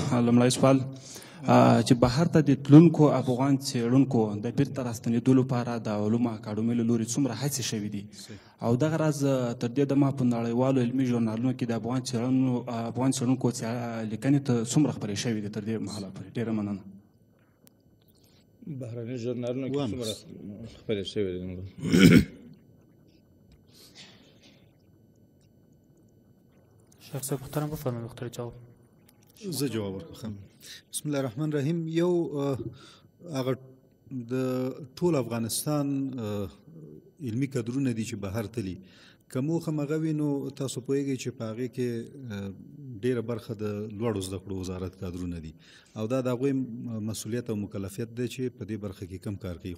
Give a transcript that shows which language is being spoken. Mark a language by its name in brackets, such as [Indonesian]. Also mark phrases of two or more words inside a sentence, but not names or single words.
[Pashto] لومړی سوال چې بهر ته د تلونکو افغان څېړونکو د بیرته راستنېدو لپاره د علومو اکاډمۍ له لوري څومره هڅې شوي دي او دغه راز تر دې دمه په نړیوالو علمي ژورنالونو کې د افغان څېړونکو لیکنې ته څومره خپرې شوي دي تر دې مهاله پورې؟ ډېره مننه. بهرني ژورنالونو کې څومره خپرې شوي دي؟ [Persian] شخص محترم بفرمایید مختار جواب. [Pashto] زه جواب ورکړم. [Arabic] بسم الله الرحمن الرحیم. [Pashto] یو هغه د ټول افغانستان علمي کدرونه دي چې بهر تلي، که موخه هم هغه وي نو تاسو پوهیږئ چې په هغې کې ډېره برخه د لوړو زده کړو وزارت کادرونه دي او دا د هغوی مسؤلیت او مکلفیت دی چې په دې برخه کې کم کار کوي.